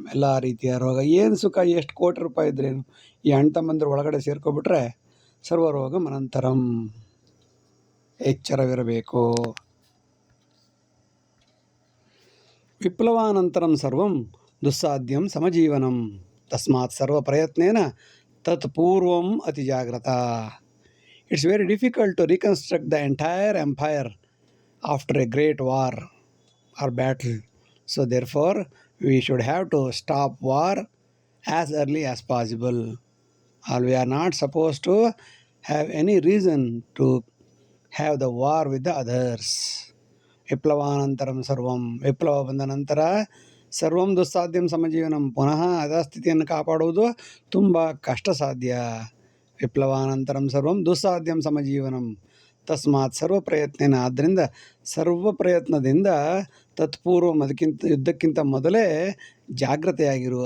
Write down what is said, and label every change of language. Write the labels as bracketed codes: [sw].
[kn] ಎಲ್ಲ ರೀತಿಯ ರೋಗ ಏನು ಸುಖ, ಎಷ್ಟು ಕೋಟಿ ರೂಪಾಯಿ ಇದ್ರೇನು, ಈ ಅಣ್ಣ ತಮ್ಮಂದಿರು ಒಳಗಡೆ ಸೇರ್ಕೊಬಿಟ್ರೆ [sa] ಸರ್ವರೋಗಂ ಅನಂತರಂ. [kn] ಎಚ್ಚರವಿರಬೇಕು. [sa] ವಿಪ್ಲವಾನಂತರಂ ಸರ್ವಂ ದುಸ್ಸಾಧ್ಯಂ ಸಮಜೀವನಂ. ತಸ್ಮಾತ್ ಸರ್ವ ಪ್ರಯತ್ನೇನ ತತ್ ಪೂರ್ವಂ ಅತಿ ಜಾಗ್ರತ. [en] It's very difficult to reconstruct the entire empire after a great war or battle. So therefore, we should have to stop war as early as possible. Or we are not supposed to have any reason to have the war with the others. [sa] ವಿಪ್ಲವಾನಂತರಂ ಸರ್ವಂ. [kn] ವಿಪ್ಲವ ಬಂದ ನಂತರ [sa] ಸರ್ವಂ ದುಸ್ಸಾಧ್ಯಂ ಸಮಜೀವನಂ. [kn] ಪುನಃ ಯಥಾಸ್ಥಿತಿಯನ್ನು ಕಾಪಾಡುವುದು ತುಂಬ ಕಷ್ಟ ಸಾಧ್ಯ. [sa] ವಿಪ್ಲವಾನಂತರಂ ಸರ್ವಂ ದುಸ್ಸಾಧ್ಯಂ ಸಮಜೀವನಂ. ತಸ್ಮಾತ್ ಸರ್ವ ಪ್ರಯತ್ನೇನ. [kn] ಆದ್ದರಿಂದ ಸರ್ವ ಪ್ರಯತ್ನದಿಂದ ತತ್ಪೂರ್ವಂ, ಯುದ್ಧಕ್ಕಿಂತ ಮೊದಲೇ ಜಾಗ್ರತೆಯಾಗಿರು.